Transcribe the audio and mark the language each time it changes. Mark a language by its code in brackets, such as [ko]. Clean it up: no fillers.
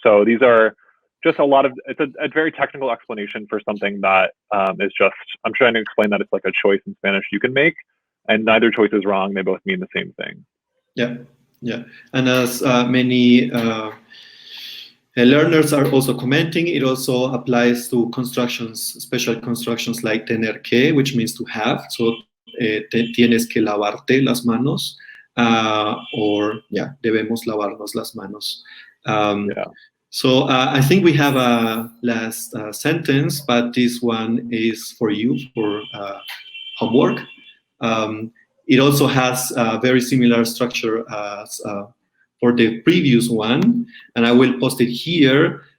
[en] So these are just it's a very technical explanation for something that is just, I'm trying to explain that it's like a choice in Spanish you can make, and neither choice is wrong. They both mean the same thing. Yeah. And as many learners are also commenting, it also applies to constructions, special constructions like tener que, which means to have. [es] So tienes que lavarte las manos, or debemos lavarnos las manos. [en] So I think we have a last sentence, but this one is for you for homework. It also has a very similar structure as for the previous one, and I will post it here.